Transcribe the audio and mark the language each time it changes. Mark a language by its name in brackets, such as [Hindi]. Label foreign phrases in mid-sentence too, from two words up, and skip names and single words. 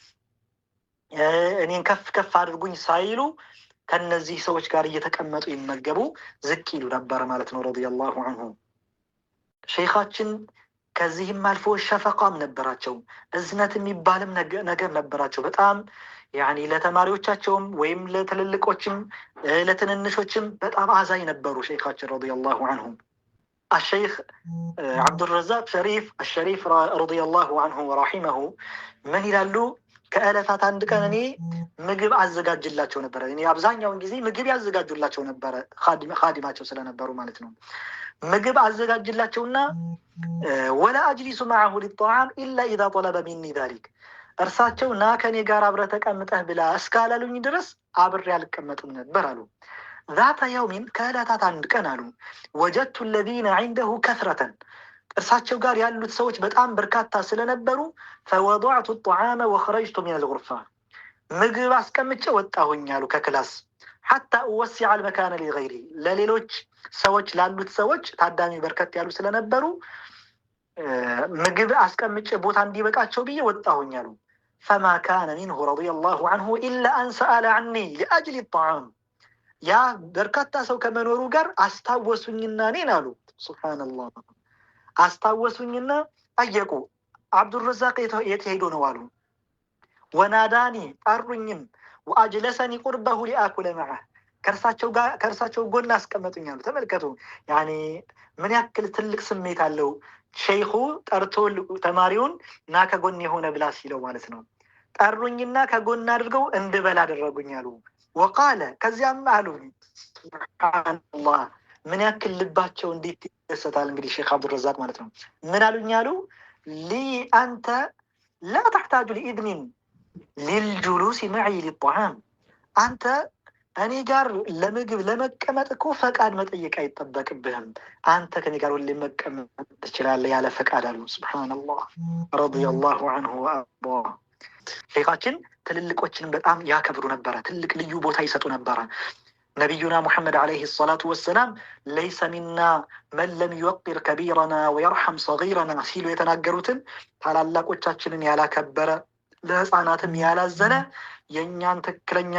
[Amharic] እኔን ከፍ ከፍ አድርጉኝ ሳይሉ ከነዚህ ሰዎች ጋር እየተቀመጡ ይመገቡ ዝቅ ይሉ ነበር ማለት ነው [Arabic] رضي الله عنه። [Amharic] ሸይኻችን ከዚህም አልፎ ሸፈቃም ነበራቸው፣ እዝነት የሚባልም ነገር ነበራቸው። በጣም ያኒ ለተማሪዎቻቸውም ወይም ለትልልቆችም ለትንንሾችም በጣም አዛኝ ነበሩ ሸይኻችን [Arabic] رضي الله عنه። الشيخ عبد الرزاق الشريف رضي الله عنه ورحمه من [Amharic] ይላሉ ከዕለታት አንድ ቀን እኔ ምግብ አዘጋጅላቸው ነበር። እኔ አብዛኛውን ጊዜ ምግብ ያዘጋጁላቸው ነበር ኻዲማቸው ስለነበሩ ማለት ነው። ምግብ አዘጋጅላቸውና [Arabic] ولا أجلس معه للطعام الا اذا طلب مني ذلك [Amharic] እርሳቸው ና ከኔ ጋር አብረህ ተቀምጠህ ብላ እስካላሉኝ ድረስ አብሬ አልቀመጥም ነበር አሉ። [Arabic] ذات يوم [Amharic] ከዕለታት አንድ ቀን አሉ [Arabic] وجدت الذين عنده كثرة [Amharic] እርሳቸው ጋር ያሉት ሰዎች በጣም በርካታ ስለነበሩ [Arabic] فوضعت الطعام وخرجت من الغرفة [Amharic] ምግብ አስቀምጬ ወጣሁኝ አሉ ከክላስ [Arabic] حتى اوسع المكان لغيري [Amharic] ለሌሎች ሰዎች ላሉት ሰዎች ታዳሚ በርከት ያሉ ስለነበሩ ምግብ አስቀምጬ ቦታ እንዲበቃቸው ብዬ ወጣሁኝ አሉ። [Arabic] فما كان منه رضي الله عنه إلا أن سأل عني لأجل الطعام [Amharic] ያ በርካታ ሰው ከመኖሩ ጋር አስታወሱኝና እኔን አሉ ሱብሃንአላህ አስታወሱኝና ጠየቁ አብዱልረዛቅ የት ሄዶ ነው አሉ። ወናዳኒ ጠሩኝም [Arabic] وأجلسني قربه لآكل معه [Amharic] ከእርሳቸው ጎን አስቀመጡኝ አሉ። ተመልከቱ ያኒ ምን ያክል ትልቅ ስሜት አለው ሸይኹ ጠርቶ ተማሪውን ና ከጎን የሆነ ብላ ሲለው ማለት ነው። ጠሩኝና ከጎን አድርገው እንድበላ አደረጉኝ አሉ። ወቃለ ከዚያም አሉ ሱብሃንአላህ ምን ያክል ልባቸው እንዴት ይደሰታል እንግዲህ ሼክ አብዱልረዛቅ ማለት ነው። ምን አሉኝ አሉ ሊ አንተ [Arabic] لا تحتاج لإذن للجلوس معي للطعام [Amharic] አንተ እኔ ጋር ለምግብ ለመቀመጥ እኮ ፈቃድ መጠየቅ አይጠበቅብህም። አንተ ከኔ ጋር ሁሌ መቀመጥ ትችላለህ ያለ ፈቃድ አሉ። ሱብሃንአላህ [Arabic] رضي الله عنه [Amharic] ወአርዳ። ሼኻችን ትልልቆችን በጣም ያከብሩ ነበረ፣ ትልቅ ልዩ ቦታ ይሰጡ ነበረ። ነቢዩና ሙሐመድ [Arabic] عليه الصلاة والسلام ليس منا من لم يوقر كبيرنا ويرحم صغيرنا [Amharic] ሲሉ የተናገሩትን ታላላቆቻችንን ያላከበረ ለህፃናትም ያላዘነ የእኛን ትክክለኛ